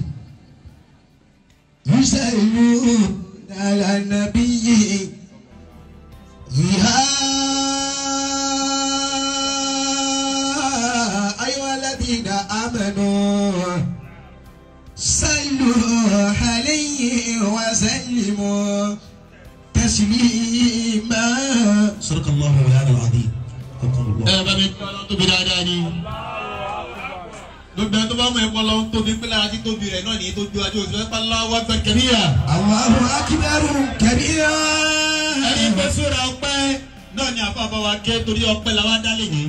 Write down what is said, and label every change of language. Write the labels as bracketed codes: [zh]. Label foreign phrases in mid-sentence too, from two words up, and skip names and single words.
[ar] يا أيها الذين آمنوا صلوا عليه وسلموا تسليما صدق الله مولانا العظيم. [yo] gbogbo ẹni tó bá mọ ẹ̀kọ́ lọ ń tóbi pé lára tí tóbi rẹ̀ náà nìyí tó ju ajé òṣèlú ẹ̀pá [ar] الله أكبر كبيرا. الله أكبر كبيرا. [yo] ẹni pé sóra ọpẹ́ náà ni àfààfà wa ké torí ọpẹ́ la wá dálé yìí.